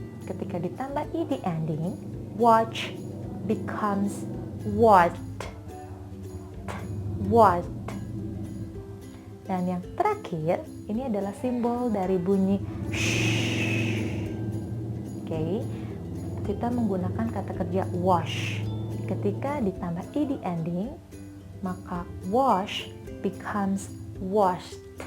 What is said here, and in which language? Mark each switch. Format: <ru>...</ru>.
<id>Ketika ditambah ed ending,</id> <en>watch becomes watched. Watched.</en> <id>Dan yang terakhir, ini adalah simbol dari bunyi sh. Oke, kita menggunakan kata kerja wash. Ketika ditambah ed ending, maka</id> <en>wash becomes washed.</en>